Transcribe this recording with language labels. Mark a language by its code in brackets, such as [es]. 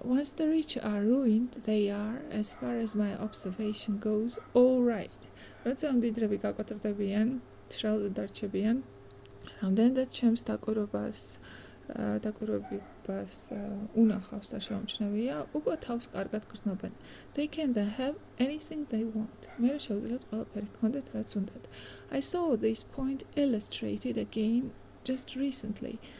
[en] Once the rich are ruined, they are, as far as my observation goes, all right. [ka] როცა მდიდრები გაკოტრდებიან, მშალზე დარჩებიან, რამდენადაც ჩემს დაკვირვებას უნახავს და შეუმჩნევია, უკვე თავს კარგად გრძნობენ. [en] They can then have anything they want. [ka] მე შეუძლიათ ყველაფერი გქონდეთ, რაც უნდათ. [en] I saw this point illustrated again just recently.